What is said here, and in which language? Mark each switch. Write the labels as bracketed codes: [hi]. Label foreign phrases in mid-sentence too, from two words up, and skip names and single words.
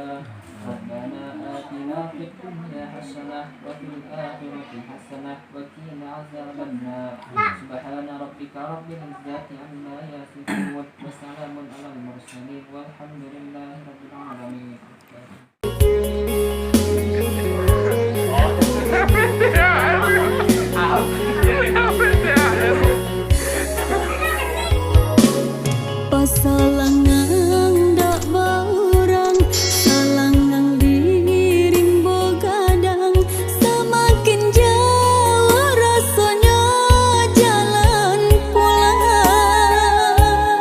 [ar] ربنا آتنا في الدنيا حسنة وفي الآخرة حسنة وقنا عذاب النار. سبحان ربك رب العزة عما يصفون وسلام على المرسلين والحمد لله رب العالمين. [ms] Pasalangan dak baurang, salangan diring bogadang, semakin jauh rasanya jalan pulang.